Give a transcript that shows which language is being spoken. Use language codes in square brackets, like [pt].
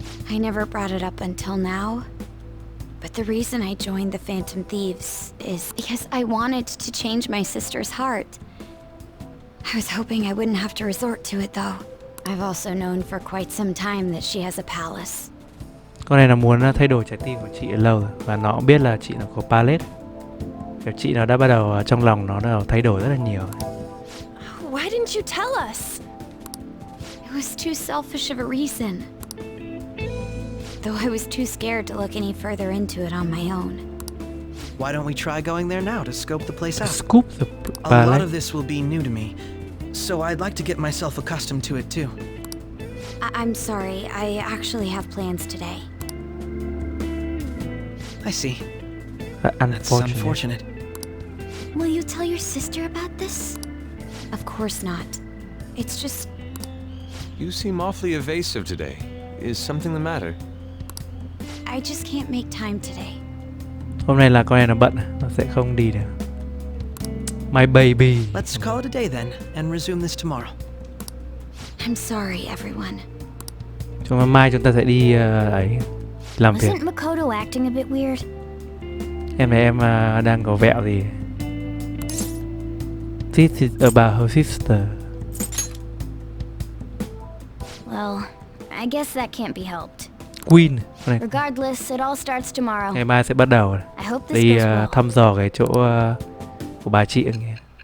[en] I never brought it up until now. But the reason I joined the Phantom Thieves is because I wanted to change my sister's heart. I was hoping I wouldn't have to resort to it though. I've also known for quite some time that she has a palace. [vi] Con này nó muốn thay đổi trái tim của chị lâu rồi, và nó cũng biết là chị nó có palace. Kiểu chị nó đã bắt đầu trong lòng nó đã thay đổi rất là nhiều. [en] Why didn't you tell us? It was too selfish of a reason. Though I was too scared to look any further into it on my own. Why don't we try going there now to scope the place out? Scoop the A lot of this will be new to me, so I'd like to get myself accustomed to it too. I'm sorry, I actually have plans today. I see. That's unfortunate. Will you tell your sister about this? Of course not. It's just... You seem awfully evasive today. Is something the matter? I just can't make time today. [vi] Hôm nay là con này nó bận, nó sẽ không đi được. [en] My baby. Let's call it a day then, and resume this tomorrow. I'm sorry, everyone. [vi] Mai chúng ta sẽ đi ấy làm việc. [en] Wasn't Makoto acting a bit weird? [vi] Em này em đang có vẹo gì? [en] This is about her sister. Well, I guess that can't be helped. Queen. Regardless, it all starts tomorrow. [vi] Ngày mai sẽ bắt đầu [en] I hope this [vi] đi [en] goes well. [vi] thăm dò cái chỗ của bà chị nghe.